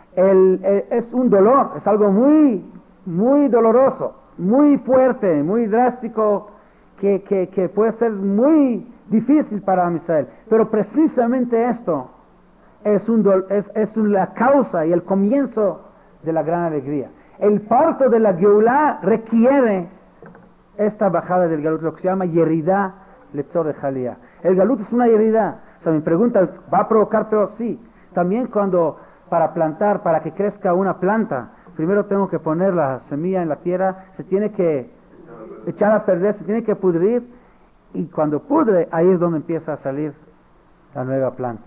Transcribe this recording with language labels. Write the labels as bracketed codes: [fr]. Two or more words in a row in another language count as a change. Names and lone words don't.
[es] Es un dolor, es algo muy, muy doloroso, muy fuerte, muy drástico, que puede ser muy difícil para Am Israel. Pero precisamente esto es la causa y el comienzo de la gran alegría. El parto de la Geulah requiere esta bajada del galut, lo que se llama [he] ירידה לצורך עלייה. [es] El galut es una yeridá. O sea, mi pregunta, ¿va a provocar peor? Sí. También para plantar, para que crezca una planta, primero tengo que poner la semilla en la tierra, se tiene que echar a perder, se tiene que pudrir, y cuando pudre, ahí es donde empieza a salir la nueva planta.